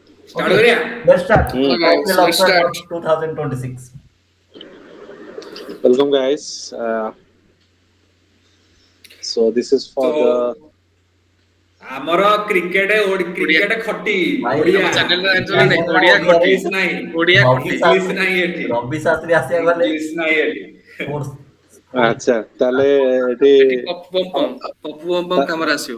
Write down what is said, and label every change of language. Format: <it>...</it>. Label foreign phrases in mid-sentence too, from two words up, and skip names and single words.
<en>स्टार्ट Okay,</en> <hi>करिया।</hi> <en>let's start. Hmm. IPL Guys, let's October start. 2026. Welcome, guys. So this is</en> <hi>तो</hi> <en>for the</en> <or>ଆମର କ୍ରିକେଟ ଓଡ଼ିଆ। କ୍ରିକେଟ ଖଟି ଭାଇ, ଓଡ଼ିଆ ଆମ channel ର ଜାଣିଛ ନା ଭାଇ ନାଇଁ? ହେଲା ଓଡ଼ିଆ ଓଡ଼ିଆରେ ଖଟି। ଇଂଲିଶ ନାହିଁ ଓଡ଼ିଆ ରବି ଖଟି। ଇଂଲିଶ ଶାସ୍ତ୍ରୀ ନାହିଁ ଏଠି ରବି ଶାସ୍ତ୍ରୀ ଆସିବାକୁ ଗଲେ ଇଂଲିଶ ନାହିଁ ଏଠି sports ଆଚ୍ଛା ତାହେଲେ ଏଠି ଏଠି ପପୁ ବମ୍ କାମରେ ଆସିବ।</or>